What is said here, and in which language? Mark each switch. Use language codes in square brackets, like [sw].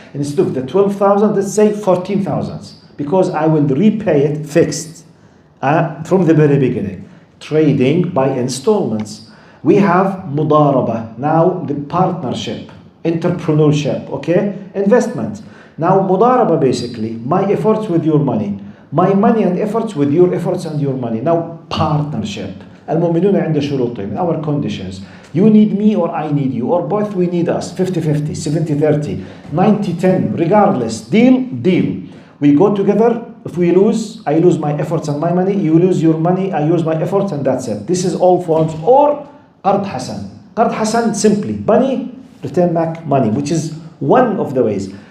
[en] Instead of the 12,000, let's say 14,000, because I will repay it fixed from the very beginning. Trading by installments. We have mudaraba, now the partnership, entrepreneurship, okay, investment. Now mudaraba, basically, my efforts with your money, my money and efforts with your efforts and your money. Now partnership. [ar] المؤمنون عند شروطهم, [en] our conditions. You need me or I need you, or both we need us. 50-50, 70-30, 90-10, regardless. Deal. We go together. If we lose, I lose my efforts and my money, you lose your money, I use my efforts, and that's it. This is all forms. Or qard hasan. Qard hasan, simply money, return back money, which is one of the ways.